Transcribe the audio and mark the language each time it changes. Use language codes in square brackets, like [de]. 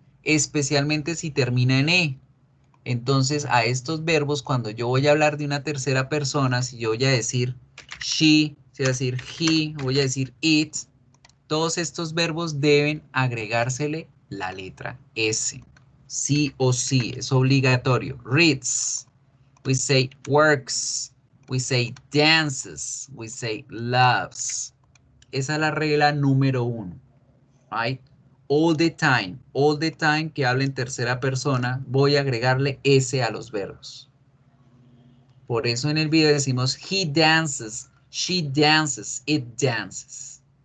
[es] Especialmente si termina en E. Entonces, a estos verbos, cuando yo voy a hablar de una tercera persona, si yo voy a decir she, si voy a decir he, voy a decir it, todos estos verbos deben agregársele la letra S. Sí o sí, es obligatorio. [en] Reads, we say works, we say dances, we say loves. [es] Esa es la regla número 1. [en] Right? All the time [es] que hable en tercera persona, voy a agregarle S a los verbos. Por eso en el video decimos [en] he dances, she dances, it dances.